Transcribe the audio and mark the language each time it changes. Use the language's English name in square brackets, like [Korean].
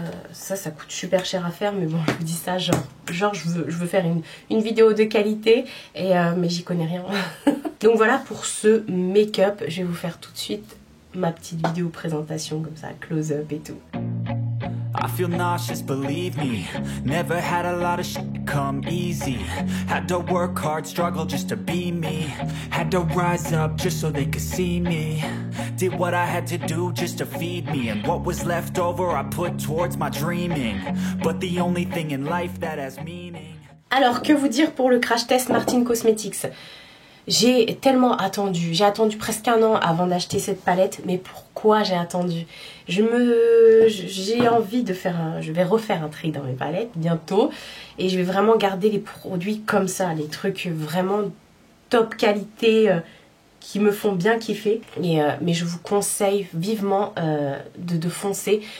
[French] Ça coûte super cher à faire. Mais bon, je vous dis ça, genre je veux faire une vidéo de qualité. Mais j'y connais rien. Donc voilà pour ce make-up. Je vais vous faire tout de suite ma petite vidéo présentation comme ça, close-up et tout. [English] I feel nauseous, believe me. Never had a lot of shit come easy. Had to work hard, struggle just to be me. Had to rise up just so they could see me. Did what I had to do just to feed me. And what was left over I put towards my dreaming. But the only thing in life that has meaning. [French] Alors, que vous dire pour le crash test Martine Cosmetics? J'ai tellement attendu, j'ai attendu presque 1 an avant d'acheter cette palette, mais pourquoi j'ai attendu? J'ai envie de faire je vais refaire un tri dans mes palettes bientôt, et je vais vraiment garder les produits comme ça, les trucs vraiment top qualité, qui me font bien kiffer, mais je vous conseille vivement de foncer.